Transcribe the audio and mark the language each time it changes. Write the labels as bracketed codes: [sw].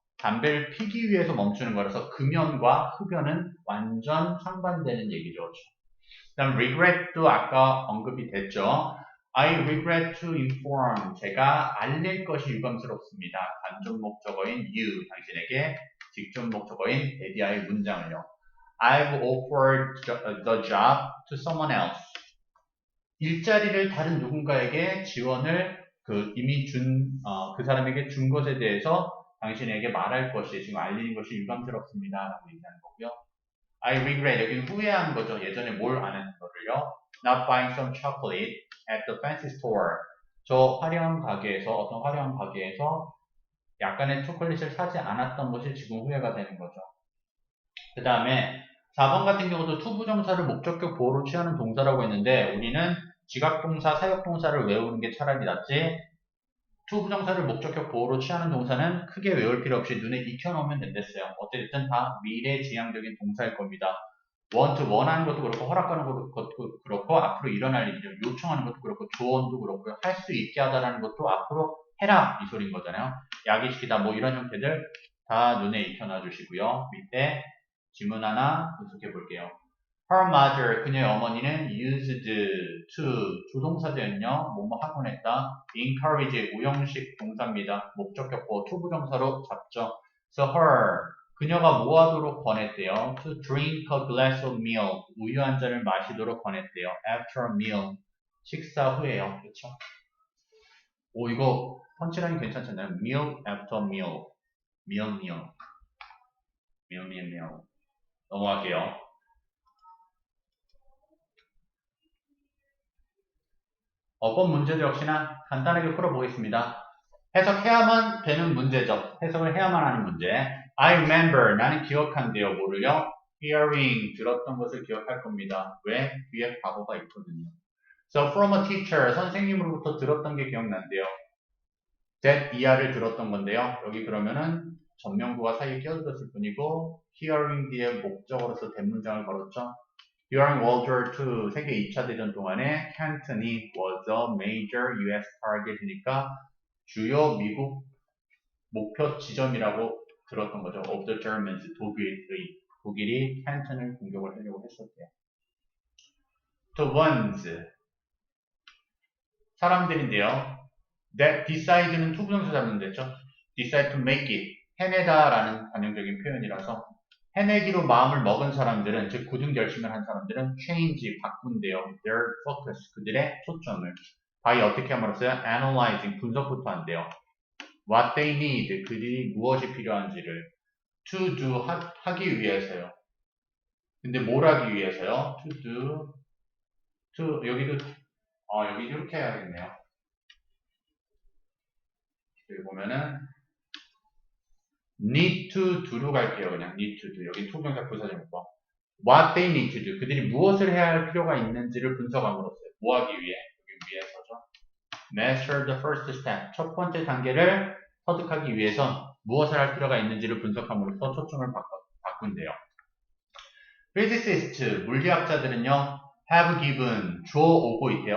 [ko] 담배를 피기 위해서 멈추는 거라서 금연과 흡연은 완전 상반되는 얘기죠. 그 다음 regret도 아까 언급이 됐죠. [en] I regret to inform. [ko] 제가 알릴 것이 유감스럽습니다. 간접 목적어인 you, 당신에게 직접 목적어인 에디아의 문장을요. [en] I've offered the job to someone else. [ko] 일자리를 다른 누군가에게 지원을 이미 그 사람에게 준 것에 대해서 당신에게 말할 것이, 지금 알리는 것이 유감스럽습니다. 라고 얘기하는 거고요. [en] I regret, [ko] 여기는 후회하는 거죠. 예전에 뭘 안 했는 거를요. [en] Not buying some chocolate at the fancy store. [ko] 어떤 화려한 가게에서 약간의 초콜릿을 사지 않았던 것이 지금 후회가 되는 거죠. 그 다음에 4번 같은 경우도 투부정사를 목적격 보호로 취하는 동사라고 했는데 우리는 지각동사, 사역동사를 외우는 게 차라리 낫지 투부정사를 목적격 보호로 취하는 동사는 크게 외울 필요 없이 눈에 익혀놓으면 된댔어요. 어쨌든 다 미래지향적인 동사일 겁니다. want, 원하는 것도 그렇고 허락하는 것도 그렇고 앞으로 일어날 일이죠. 요청하는 것도 그렇고 조언도 그렇고요. 할 수 있게 하다라는 것도 앞으로 해라 이 소리인 거잖아요. 야기시키다 뭐 이런 형태들 다 눈에 익혀놔 주시고요. 밑에 지문 하나 분석해 볼게요. [en] Her mother, [ko] 그녀의 어머니는 [en] used to, [ko] 조동사제는요, 뭐뭐 하곤 했다. encourage, 우형식 동사입니다. 목적격 보호, 투부정사로 잡죠. [en] So her, [ko] 그녀가 뭐 하도록 권했대요? [en] To drink a glass of milk, [ko] 우유 한 잔을 마시도록 권했대요. [en] After a meal, [ko] 식사 후에요. 그렇죠? 오, 이거 펀치라인 괜찮잖아요. [en] Meal after meal, meal. [ko] 넘어갈게요. 어법 문제도 역시나 간단하게 풀어보겠습니다. 해석해야만 되는 문제죠. 해석을 해야만 하는 문제. [en] I remember, [ko] 나는 기억한대요. 뭐를요? Hearing, 들었던 것을 기억할 겁니다. 왜? 뒤에 과거가 있거든요. [en] So from a teacher, [ko] 선생님으로부터 들었던 게 기억난대요. that 이하를 들었던 건데요. 여기 그러면은 전명구가 사이에 끼어들었을 뿐이고 hearing 뒤에 목적어로서 대문장을 걸었죠. [en] During World War II, [ko] 세계 2차 대전 동안에 Canton이 [en] was a major US target [ko] 이니까 주요 미국 목표 지점이라고 들었던 거죠. [en] Of the Germans, [ko] 독일이 Canton을 공격을 하려고 했었대요. [en] To ones, [ko] 사람들인데요. [en] That decide [ko] 는 투부정사 잡는 데죠. [en] Decide to make it, [ko] 해내다라는 관용적인 표현이라서 해내기로 마음을 먹은 사람들은, 즉 굳은 결심을 한 사람들은 change, 바꾼대요. [en] Their focus, [ko] 그들의 초점을. by 어떻게 함으로써요? analyzing, 분석부터 한대요. [en] what they need, [ko] 그들이 무엇이 필요한지를. [en] to do, [ko] 하기 위해서요. 근데 뭘 하기 위해서요? [en] to do, [ko] 여기도, 여기 이렇게 해야겠네요. 여기 보면은 [en] need to do [ko] 로 갈게요. 그냥 [en] need to do. [ko] 여기 투명사 부사제목과 [en] what they need to do. [ko] 그들이 무엇을 해야 할 필요가 있는지를 분석함으로써 뭐 하기 위해? 여기 위해서죠. [en] master the first step. [ko] 첫 번째 단계를 터득하기 위해선 무엇을 할 필요가 있는지를 분석함으로써 초점을 바꾼대요. physicists, 물리학자들은요, [en] have given, [ko] 줘오고 있대요.